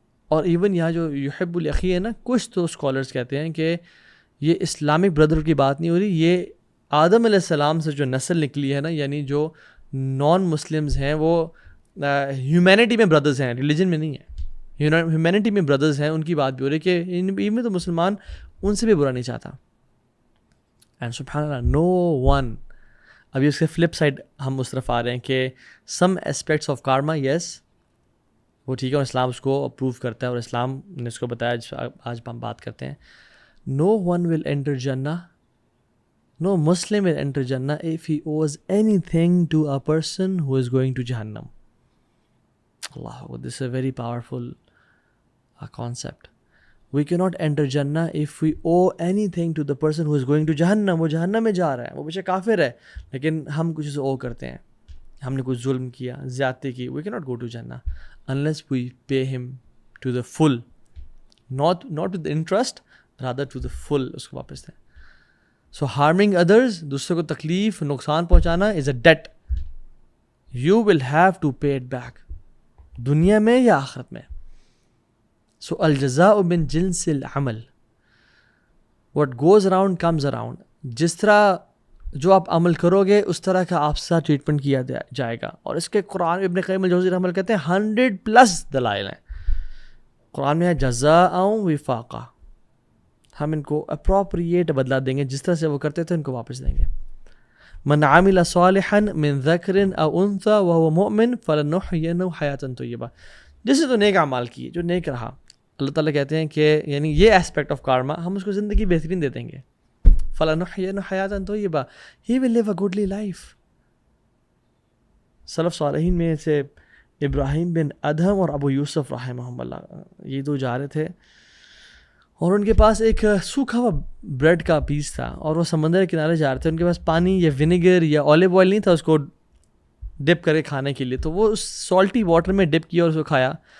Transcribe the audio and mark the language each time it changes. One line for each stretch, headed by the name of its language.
Urdu: اور ایون یہاں جو یحب الاخی ہے نا، کچھ تو اسکالرس کہتے ہیں کہ یہ اسلامک بردر کی بات نہیں ہو رہی، یہ آدم علیہ السلام سے جو نسل نکلی ہے نا، یعنی جو نان مسلمز ہیں وہ ہیومینٹی میں بردرز ہیں، ریلیجن میں نہیں ہے، ہیومینٹی میں بردرز ہیں، ان کی بات بھی ہو رہی ہے کہ ان میں تو مسلمان ان سے بھی برا نہیں چاہتا. اینڈ سبحان اللہ نو ون. ابھی اس کے فلپ سائڈ ہم اس طرف آ رہے ہیں کہ
English: some aspects of karma
Urdu: یس وہ ٹھیک ہے، اور اسلام اس کو اپروو کرتا ہے اور اسلام نے اس کو بتایا، آج ہم بات کرتے ہیں.
English: No one will enter جنہ، no Muslim will enter Jannah if he owes anything to a person who is going to Jahannam. Allah, this is a very powerful concept. We cannot enter Jannah if we owe anything to the person who is going to Jahannam.
Urdu: وہ جہنم میں جا رہا ہے، وہ بچہ کافر ہے، لیکن ہم کچھ اسے او کرتے ہیں، ہم نے کچھ ظلم کیا، زیادتی کی.
English: We cannot go to Jannah unless we pay him to the full, not with the interest, rather to the full.
Urdu: اس کو واپس دیں.
English: So harming others،
Urdu: دوسروں کو تکلیف نقصان پہنچانا
English: is a debt. You will have to pay it back،
Urdu: دنیا میں یا آخرت میں.
English: So
Arabic: الجزاء من جنس العمل،
English: what goes around comes around.
Urdu: جس طرح جو آپ عمل کرو گے اس طرح کا آپ سے ٹریٹمنٹ کیا جائے گا. اور اس کے قرآن ابن قیم الجوزی رحمہ اللہ کہتے ہیں 100+ دلائل ہیں قرآن میں، ہے
Arabic: جزاء وفاقہ.
Urdu: ہم ان کو اپروپریٹ بدلا دیں گے، جس طرح سے وہ کرتے تھے ان کو واپس دیں گے.
Arabic: من عمل صالحا من ذکر او انثى وهو مؤمن فلنحيينه حیاتا طیبہ.
Urdu: جس نے تو نیک اعمال کیے، جو نیک رہا، اللہ تعالیٰ کہتے ہیں کہ یعنی یہ اسپیکٹ آف کارما ہم اس کو زندگی بہترین دے دیں گے.
Arabic: فلنحيينه حیاتا طیبہ،
English: he will live a goodly life.
Urdu: سلف صالحین میں سے ابراہیم بن ادہم اور ابو یوسف رحمہم اللہ، یہ دو جا رہے تھے اور ان کے پاس ایک سوکھا ہوا بریڈ کا پیس تھا اور وہ سمندر کے کنارے جا رہے تھے. ان کے پاس پانی یا ونیگر یا اولیو آئل نہیں تھا اس کو ڈپ کرے کھانے کے لیے، تو وہ اس سالٹی واٹر میں ڈپ کیا اور اس کو کھایا.